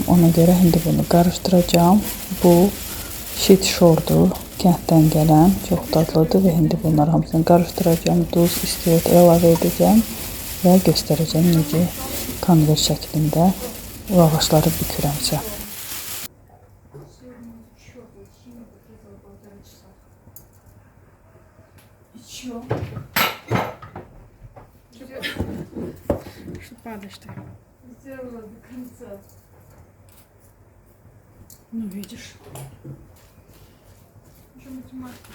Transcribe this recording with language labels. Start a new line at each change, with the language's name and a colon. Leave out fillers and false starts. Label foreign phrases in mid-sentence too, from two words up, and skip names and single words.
Azerbaijani: Ona görə indi bunu qarışdıracağım. Bu şit şordur, kənddən gələn, çox dadlıdır və indi bunları hamısını qarışdıracağım. Duz, istiot əlavə edəcəm və göstərəcəm necə konvert şəklində lavaşları bükürəmsə.
Russian: Чё? Что падаешь ты? Сделала до конца. Ну, видишь. Уже математика.